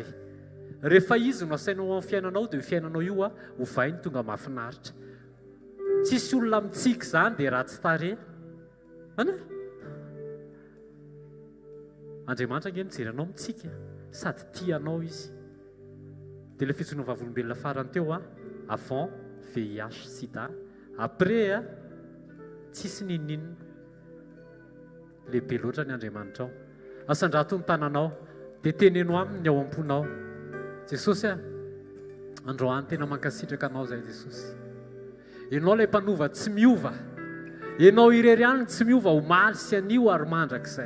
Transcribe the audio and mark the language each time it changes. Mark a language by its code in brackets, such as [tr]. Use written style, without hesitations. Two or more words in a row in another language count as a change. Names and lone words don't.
[mg] Rehefa izy no asainao amin'ny fiainanao dia fiainanao io a hovainy tonga mahafinaritra. Tsisy olona mitsiky izany dia ratsy tare. Andriamanitra nge mijery anao mitsika sady tianao izy. Dia ilay fitsoana vavolombelona farany teo a, [fr] avant VIH sida, après [mg] a tsisy ninninina. Lehibe loatra ny Andriamanitra ao. Asandrato ny tananao dia teneno aminy ao am-ponao. Jesosy a, androany tena mankasitraka anao zay Jesosy. Ianao ilay mpanova tsy miova, ianao irery ihany tsy miova, omaly sy anio ary mandrakizay.